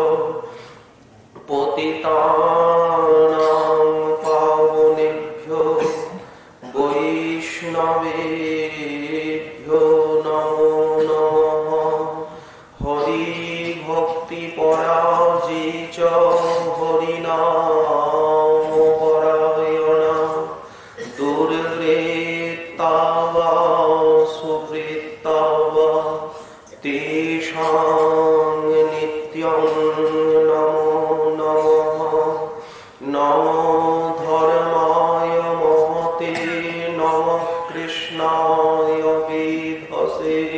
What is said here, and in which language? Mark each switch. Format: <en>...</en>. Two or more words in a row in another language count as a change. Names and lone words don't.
<sa>পতিতানাং পাবনেভ্যো বৈষ্ণবেভ্যো নমো নমঃ হরি ভক্তি পরাজিত হরিনাম পরায়ণা দুর্বৃত্তাবা সুবৃত্তাবা তেষাং নিত্যং নমো নমঃ নমো ধর্মায় মহতে নমঃ কৃষ্ণায় বিধসে</sa>